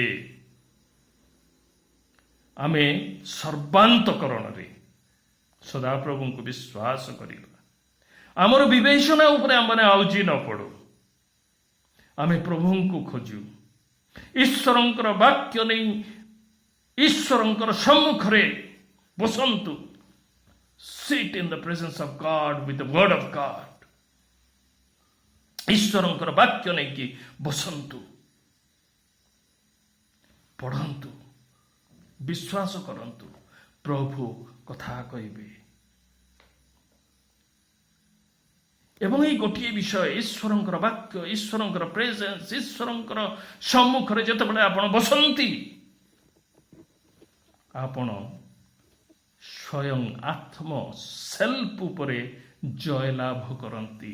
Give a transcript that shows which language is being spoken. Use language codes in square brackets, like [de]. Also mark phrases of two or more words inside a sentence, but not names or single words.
[or] ଆମେ ସର୍ବାନ୍ତକରଣରେ ସଦାପ୍ରଭୁଙ୍କୁ ବିଶ୍ୱାସ କରିବା। ଆମର ବିବେଚନା ଉପରେ ଆମେ ଆଉଜି ନ ପଡ଼ୁ। ଆମେ ପ୍ରଭୁଙ୍କୁ ଖୋଜୁ। ଈଶ୍ୱରଙ୍କର ବାକ୍ୟ ନେଇ ଈଶ୍ୱରଙ୍କର ସମ୍ମୁଖରେ ବସନ୍ତୁ। [en] Sit in the presence of God with the word of God. [or] ଈଶ୍ୱରଙ୍କର ବାକ୍ୟ ନେଇକି ବସନ୍ତୁ, ପଢ଼ନ୍ତୁ, ବିଶ୍ୱାସ କରନ୍ତୁ। ପ୍ରଭୁ କଥା କହିବେ। ଏବଂ ଏଇ ଗୋଟିଏ ବିଷୟ, ଈଶ୍ୱରଙ୍କର ବାକ୍ୟ, ଈଶ୍ୱରଙ୍କର ପ୍ରେଜେନ୍ସ, ଈଶ୍ୱରଙ୍କର ସମ୍ମୁଖରେ ଯେତେବେଳେ ଆପଣ ବସନ୍ତି, ଆପଣ ସ୍ୱୟଂ ସେଲ୍ଫ ଉପରେ ଜୟଲାଭ କରନ୍ତି।